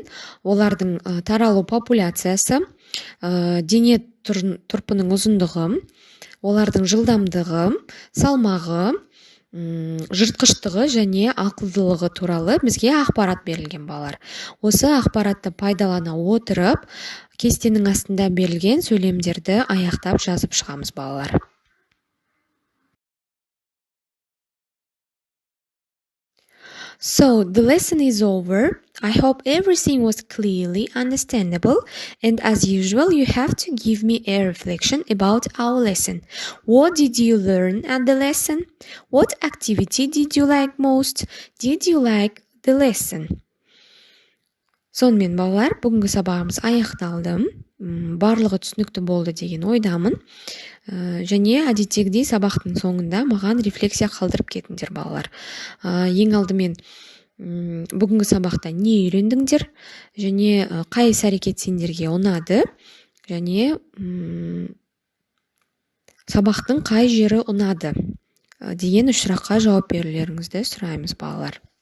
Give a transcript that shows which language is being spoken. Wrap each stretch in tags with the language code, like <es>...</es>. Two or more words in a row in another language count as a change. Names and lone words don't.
<kk>Олардың таралу популяциясы, дене тұрпының ұзындығы, олардың жылдамдығы, салмағы, жыртқыштығы және ақылдылығы туралы бізге ақпарат берілген балалар. Осы ақпаратты пайдалана отырып, кестенің астында берілген сөйлемдерді аяқтап жазып шығамыз балалар.</kk> <en>So, the lesson is over. I hope everything was clearly understandable, and as usual, you have to give me a reflection about our lesson. What did you learn at the lesson? What activity did you like most? Did you like the lesson?</en> <kk>Сонымен балалар, бүгінгі сабағымыз аяқталды. Барлығы түсінікті болды деген ойдамын. Және әдеттегідей сабақтың соңында маған рефлексия қалдырып кетіңдер балалар. Ең алдымен бүгінгі сабақта не үйрендіңдер және қай іс-әрекет сендерге ұнады және сабақтың қай жері ұнады деген 3 сұраққа жауап берулеріңізді сұраймыз балалар.</kk>